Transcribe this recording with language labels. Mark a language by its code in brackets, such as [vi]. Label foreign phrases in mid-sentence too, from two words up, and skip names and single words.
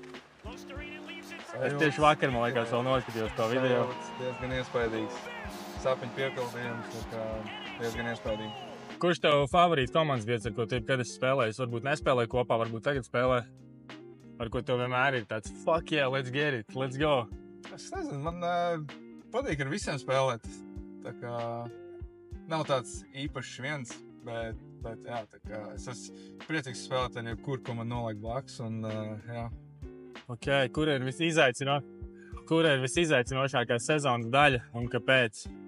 [lv] Es tieši vakar, man liekas, vēl noskatījos to video. Diezgan iespaidīgs. sapņu piepildījums, tā kā diezgan iespējīgi. Kurš tev favorīts komandas biedrs, ar ko tu kad esi spēlējis? Varbūt nespēlēji kopā, varbūt tagad spēlē. Ar ko tev vienmēr ir tāds [en] fuck yeah, let's get it, let's go. [lv] Es nezinu, man patīk ar visiem spēlēt. Tā kā nav tāds īpašs viens, bet jā, tā kā es esmu priecīgs spēlēt ar jebkur, ko man noliek blakus un jā. Ok, kur ir visizaicinošākā sezonas daļa un kāpēc?